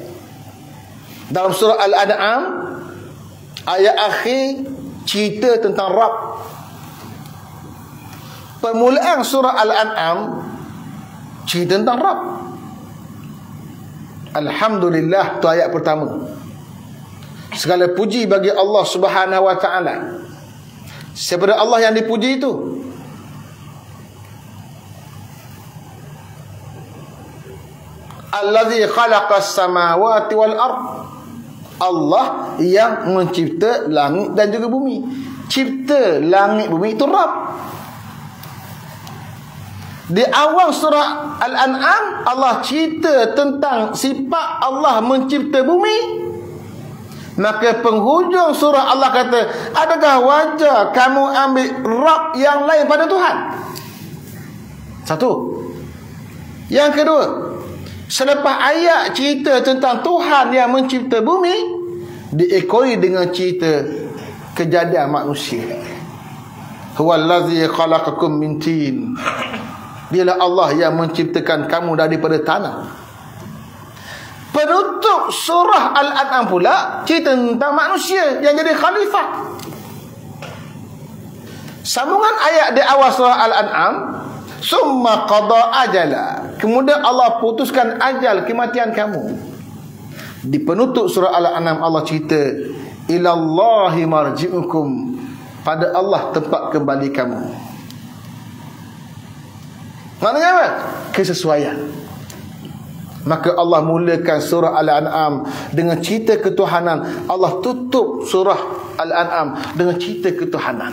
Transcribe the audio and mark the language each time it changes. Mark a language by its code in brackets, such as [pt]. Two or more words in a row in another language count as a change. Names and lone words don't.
[ms] Dalam surah Al-An'am, ayat akhir cerita tentang Rabb. Permulaan surah Al-An'am cerita tentang Rabb. Alhamdulillah, tu ayat pertama. Segala puji bagi Allah [ar] سبحانه وتعالى. [ms] Siapa Allah yang dipuji itu? [ar] الذي خلق السماوات والأرض. [ms] Allah yang mencipta langit dan juga bumi. Cipta langit bumi itu Rabb. Di awal surah Al-An'am Allah cerita tentang sifat Allah mencipta bumi. Maka penghujung surah Allah kata, adakah wajar kamu ambil Rabb yang lain pada Tuhan? Satu. Yang kedua, selepas ayat cerita tentang Tuhan yang mencipta bumi, diekori dengan cerita kejadian manusia. [ar] هو الذي خلقكم من طين. [ms] Dialah Allah yang menciptakan kamu daripada tanah. Penutup surah Al-An'am pula cerita tentang manusia yang jadi khalifah. Sambungan ayat di awal surah Al-An'am, [ar] ثم قضى أجلا. [ms] Kemudian Allah putuskan ajal kematian kamu. Di penutup surah Al-An'am Allah cerita, [ar] إلى الله مرجعكم. [ms] Pada Allah tempat kembali kamu. Maknanya apa? Kesesuaian. Maka Allah mulakan surah Al-An'am dengan cerita ketuhanan. Allah tutup surah Al-An'am dengan cerita ketuhanan.